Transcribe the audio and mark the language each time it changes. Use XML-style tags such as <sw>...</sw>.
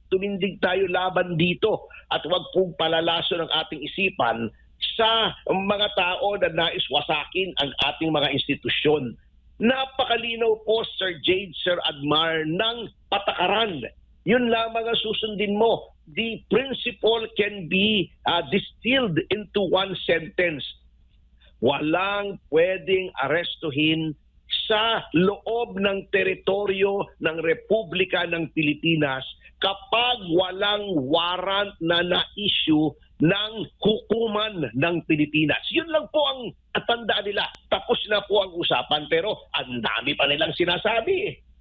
<tl>Tumindig tayo laban dito at huwag pong palalaso ng ating isipan sa mga tao na nais wasakin ang ating mga institusyon. Napakalinaw po, Sir Jade, Sir Admar, ng patakaran. Yun lamang ang susundin mo.</tl> <en>The principle can be distilled into one sentence.</en> <tl>Walang pwedeng arestuhin sa loob ng teritoryo ng Republika ng Pilipinas kapag walang warrant na na-issue ng hukuman ng Pilipinas. Yun lang po ang tandaan nila. Tapos na po ang usapan pero ang dami pa nilang sinasabi.</tl>